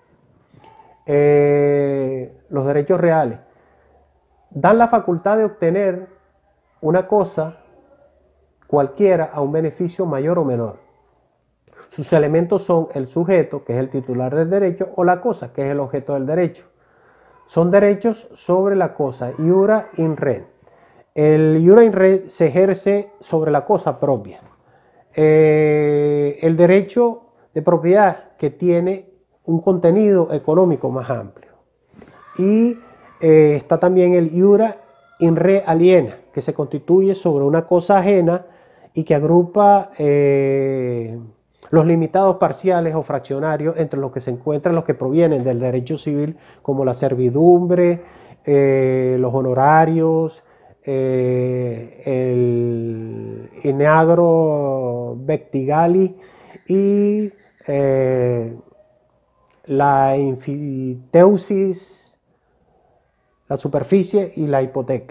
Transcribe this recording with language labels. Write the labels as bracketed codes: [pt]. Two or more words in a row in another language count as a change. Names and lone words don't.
[es] Los derechos reales dan la facultad de obtener una cosa cualquiera a un beneficio mayor o menor. Sus elementos son el sujeto, que es el titular del derecho, o la cosa, que es el objeto del derecho. Son derechos sobre la cosa, [la] iura in re. [es] El [la] iura in re [es] se ejerce sobre la cosa propia. El derecho de propiedad que tiene un contenido económico más amplio. Y está también el [la] iura in re aliena, [es] que se constituye sobre una cosa ajena y que agrupa los limitados parciales o fraccionarios entre los que se encuentran los que provienen del derecho civil, como la servidumbre, los honorarios, el [la] inagro vectigali [es] y la infiteusis, la superficie y la hipoteca.